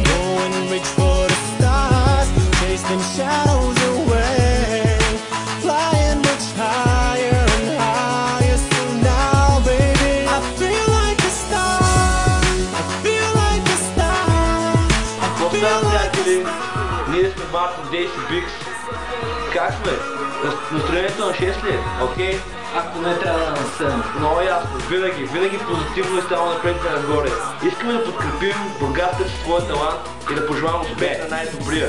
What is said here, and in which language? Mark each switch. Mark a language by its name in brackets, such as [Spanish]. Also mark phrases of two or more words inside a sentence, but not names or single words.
[English] Go and reach for the stars, chase them shadows away. Flying much higher and higher. So now, baby, I feel like a star. I feel like a star. I feel like a star. [Bulgarian] Ние сме Марко, Дейси, Бикс. Как сме? Настроението на 6 ли? Окей? Ако не трябва да насъм. Много ясно. Винаги позитивно и само напред и нагоре. Искаме да подкрепим Бургас със своя талант и да пожелавам успех на най-добрия.